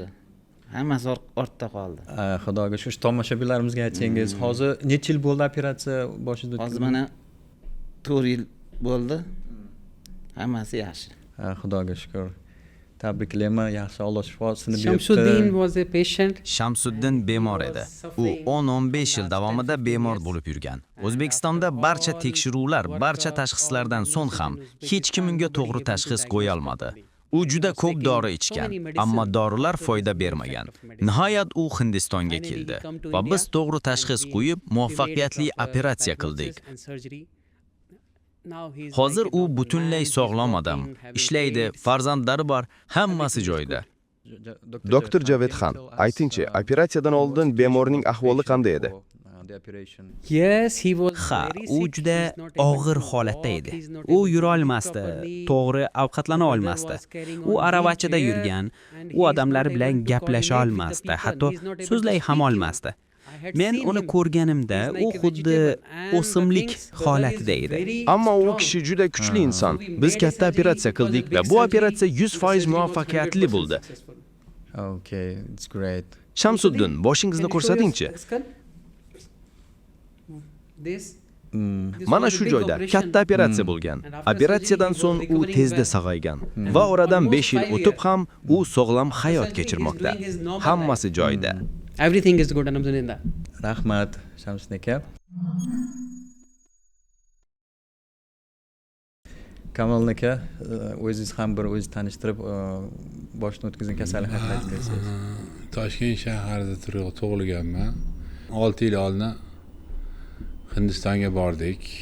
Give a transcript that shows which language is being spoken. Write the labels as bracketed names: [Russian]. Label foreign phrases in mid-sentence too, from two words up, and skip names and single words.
[Uzbek] Hammasi ortda qoldi. Xudoga shu tomoshabinlarimizga aytsangiz, hozir necha yil bo'ldi operatsiya boshida? Hozir mana 4 yil bo'ldi. Hammasi yaxshi. Xudoga shukr. Tabriklayman, yaxshi, Alloh shifosini beribdi. [English] Shamsuddin was a patient. [Uzbek] Shamsuddin bemor edi. U 10-15 yil davomida bemor bo'lib yurgan. O'zbekistonda barcha tekshiruvlar, barcha tashxislardan so'ng ham hech kim unga to'g'ri tashxis qo'ya olmadi. U juda ko'p dori ichgan, ammo dorilar foyda bermagan. Nihoyat u Hindistonga keldi va biz to'g'ri tashxis qo'yib, muvaffaqiyatli operatsiya qildik. Hozir u butunlay sog'lom odam, ishlaydi, farzandlari bor, hammasi joyida. Dr. Javed Khan, aytingchi, operatsiyadan oldin bemorning ahvoli qanday edi? [English] Yes, he was. [Uzbek] Ha, u juda og'ir holatda edi. U yura olmasdi, to'g'ri ovqatlana olmasdi. U aravachada yurgan, u odamlar bilan gaplasha olmasdi, hatto so'zlay ham olmasdi. Men uni ko'rganimda u xuddi o'simlik holatida edi. Ammo u kishi juda kuchli inson. Biz katta operatsiya qildik va bu operatsiya 100% muvaffaqiyatli bo'ldi. [English] Okay, it's great. [Uzbek] Shamsuddin, boshingizni ko'rsatingchi. Mana shu joyda katta operatsiya bo'lgan. Operatsiyadan so'ng u tezda sog'aygan va oradan 5 yil o'tib ham u sog'lom hayot kechirmoqda. Hammasi joyida. [English] Everything is good, alhamdulillah. [Uzbek] Rahmat, Shamsiddin aka. Kamoliddin aka, o'zingiz ham bir o'zingizni tanishtirib, boshdan o'tkazgan kasallik haqida aytib bersangiz. Toshkent shahrida tug'ilganman. 6 yil oldin Hindistonga bordik.